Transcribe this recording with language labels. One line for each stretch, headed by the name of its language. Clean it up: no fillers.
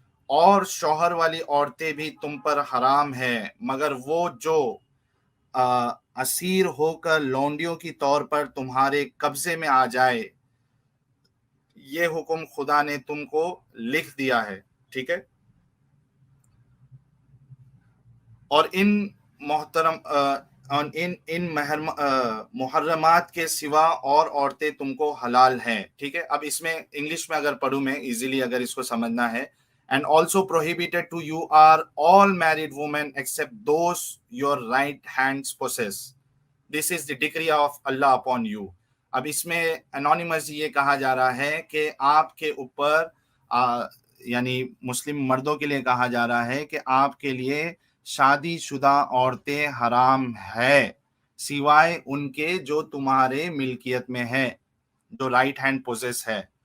Urdu: اور شوہر والی عورتیں بھی تم پر حرام ہے مگر وہ جو اسیر ہو کر لونڈیوں کی طور پر تمہارے قبضے میں آ جائے یہ حکم خدا نے تم کو لکھ دیا ہے. ٹھیک ہے. اور ان محترم ان محرمات کے سوا اور عورتیں تم کو حلال ہیں. ٹھیک ہے. اب اس میں انگلش میں اگر پڑھوں میں ایزیلی اگر اس کو سمجھنا ہے
English: and also prohibited to you are all married women except those your right hands possess. This is the decree of Allah upon you.
Urdu: اب اس میں انانیمس یہ کہا جا رہا ہے کہ آپ کے اوپر یعنی مسلم مردوں کے لیے کہا جا رہا ہے کہ آپ کے لیے شادی شدہ عورتیں حرام ہے سوائے ان کے جو تمہارے ملکیت میں ہے جو
English: right hand possess
Urdu: ہے.